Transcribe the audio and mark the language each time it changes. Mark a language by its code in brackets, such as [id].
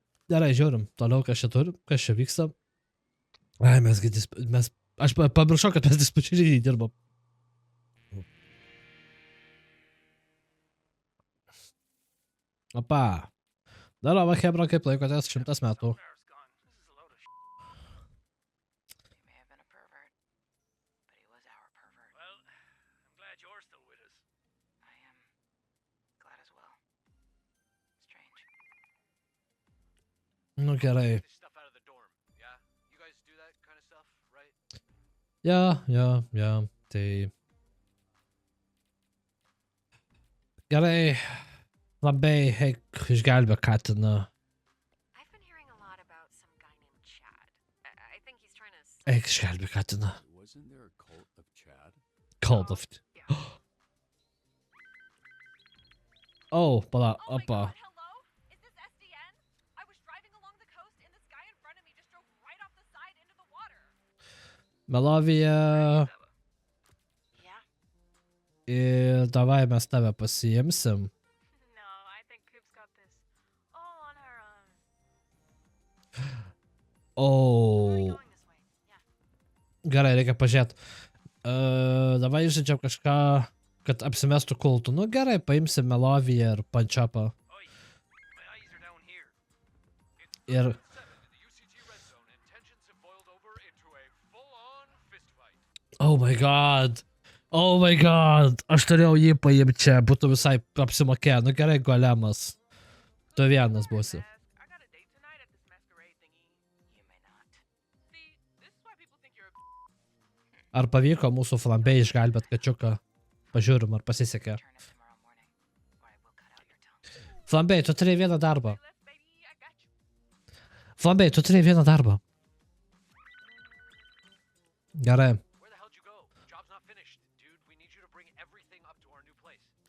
[lt] Gerai, žiūrim, toliau kas čia turim, kas čia vyksta. Ai, aš pamiršau, kad mes dispečerinį dirbam. Opa. Darova, Hebra, kaip laikotės 100 metų. [en] He may have been a pervert, but he was our pervert. Well, I'm glad you're still with us. I am glad as well. Strange. [lt] Nu, gerai. [en] This stuff out of the dorm, yeah? You guys do that kind of stuff, right? [lt] Ja, tai... Gerai. Labai eik išgelbė katiną. [en] I've been hearing a lot about some guy named Chad. I think he's trying to. [lt] Eik išgelbė katiną. [en] Wasn't there a cult of Chad? Cold of... [lt] Oh, pala, [en] Oh my [lt] opa. [en] God, hello? Is this SDN? I was driving along the coast and this guy in front of me just drove right off the side into the water. [lt] Melovija. [en] Yeah? [lt] Ir davai mes tave pasiimsim. [en] No, I think Coop's got this all on her own. Oh. Going this way. Yeah. [lt] Gerai, reikia pažiūrėti. Davai žaidžiam kažką, kad apsimestų kultų. Nu gerai, paimsim Meloviją ir Pančapą. [en] Oi, my eyes are down here. It's [lt] Ir... [en] 7 in the UCT red zone, and tensions have boiled over into a full-on fist fight. Oh my god. Oh my god. [lt] Aš turėjau jį paimti čia, būtų visai apsimokėję. Nu gerai, golemas. Tu vienas būsi. [en] I got a date tonight at this masquerade thingy. You may not. See, this is why people think you're a [lt] Ar pavyko mūsų flambei išgelbėt kačiuką? Pažiūrim, ar pasisekė. [en] turn up tomorrow morning, or I will cut out your tongue. [lt] Flambei, tu turėjai vieną darbą. [en] Left, baby, I got you. [lt] Flambei, tu turėjai vieną darbą. Gerai. [en] Where the hell'd you go? Job's not finished. Dude, we need you to bring everything up to our new place.